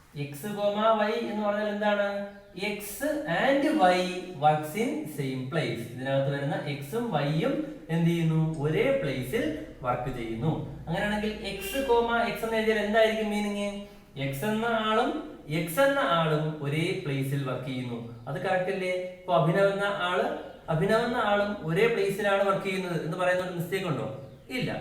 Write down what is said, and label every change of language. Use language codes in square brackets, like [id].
[ml] x, y എന്ന് പറഞ്ഞാൽ എന്താണ്? [en] x and y works in same place. [ml] ഇതിനകത്ത് വരുന്ന x ഉം y ഉം എന്ത് ചെയ്യുന്നു? ഒരേ പ്ലേസിൽ വർക്ക് ചെയ്യുന്നു. അങ്ങനെയാണെങ്കിൽ x, x എന്ന് എഴുതിയാൽ എന്തായിരിക്കും മീനിങ്? x എന്ന ആളും എക്സ് എന്ന ആളും ഒരേ പ്ലേസിൽ വർക്ക് ചെയ്യുന്നു. അത് കറക്റ്റ് അല്ലേ? ഇപ്പൊ അഭിനവ് എന്ന ആളും ഒരേ പ്ലേസിലാണ് വർക്ക് ചെയ്യുന്നത് എന്ന് പറയുന്ന മിസ്റ്റേക്ക് ഉണ്ടോ? ഇല്ല.